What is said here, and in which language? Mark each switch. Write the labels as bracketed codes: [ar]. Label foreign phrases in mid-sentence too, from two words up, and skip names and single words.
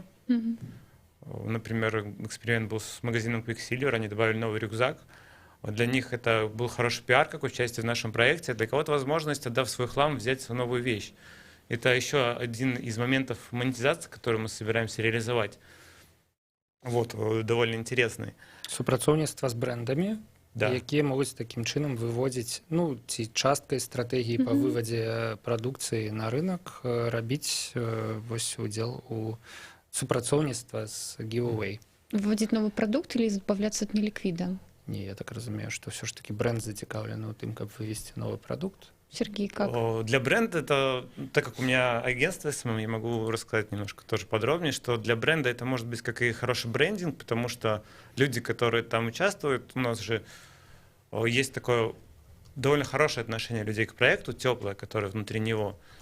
[ru] Например, эксперимент был с магазином Quicksilver, они добавили новый рюкзак. Для них это был хороший пиар, как участие в нашем проекте. Для кого-то возможность, отдав свой хлам, взять свою новую вещь. Это еще один из моментов монетизации, который мы собираемся реализовать. Вот, довольно интересный. [be] Супрацоўніцтва з брэндамі, Да. якія могуць такім чынам выводзіць, ну, ці часткай стратэгіі па вывадзе прадукцыі на рынок, рабіць вось удзел у супрацоўніцтва з giveaway. [ru] Вводить новый продукт или избавляться от неликвида? [be] Не, я так разумею, што ўсё ж такі брэнд зацікаўлены ў тым, каб вывесці новы прадукт. [ru] Сергей, как? Для бренда это, так как у меня агентство СММ, я могу рассказать немножко тоже подробнее, что для бренда это может быть как и хороший брендинг, потому что люди, которые там участвуют, у нас же есть такое довольно хорошее отношение людей к проекту, теплое, которое внутри него.